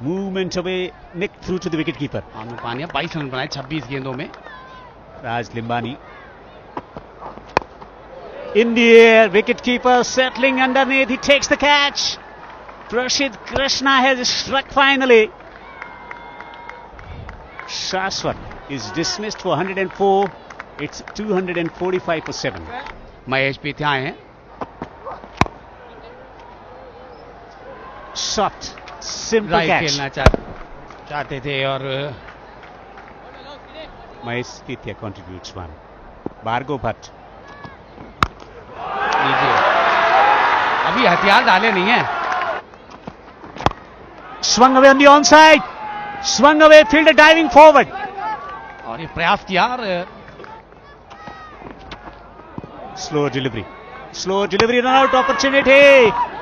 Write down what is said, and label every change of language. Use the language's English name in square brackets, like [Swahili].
[English] Movement away, nicked through to the wicketkeeper. [Hindi] आनू पानिया 22 run बनाए 26 गेंदों में। [English] Raj Limbani. In the air, wicketkeeper settling underneath. He takes the catch. Prasidh Krishna has struck finally. Shashwat is dismissed for 104. It's 245 for 7. [Hindi] Mahesh पीथे आए हैं। [English] Soft, simple right catch. [Hindi] खेलना चाहते थे और [English] Mahesh Pithia contributes 1. Bhargav Bhatt. [Hindi] लीजिए, अभी हथियार डाले नहीं है। [English] Swung away on the onside. Swung away, fielder diving forward. [Hindi] और ये प्रयास किया और [English] Slow delivery. Slow delivery, run out opportunity.